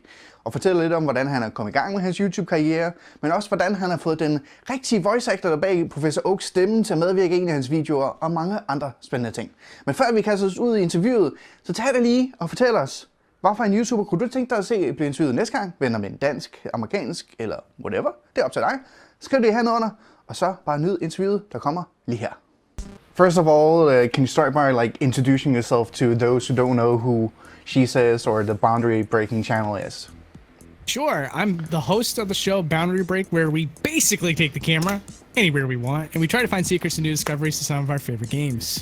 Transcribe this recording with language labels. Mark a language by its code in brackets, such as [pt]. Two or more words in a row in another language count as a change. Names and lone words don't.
[da] Og fortæller lidt om, hvordan han er kommet i gang med hans YouTube-karriere, men også hvordan han har fået den rigtige [en] voice actor [da] der bag Professor Oaks stemme til at medvirke i en af hans videoer, og mange andre spændende ting. Men før vi kaster os ud i interviewet, så tag det lige og fortæl os, hvorfor en YouTuber kunne du tænke dig at se blive interviewet næste gang? Vender med en dansk, amerikansk eller whatever. Det er op til dig. Skriv det hernede under, og så bare nyd interviewet, der kommer lige her. [en] First of all, can you start by introducing yourself to those who don't know who Shesez or the Boundary Breaking channel is? Sure, I'm the host of the show Boundary Break, where we basically take the camera anywhere we want, and we try to find secrets and new discoveries to some of our favorite games.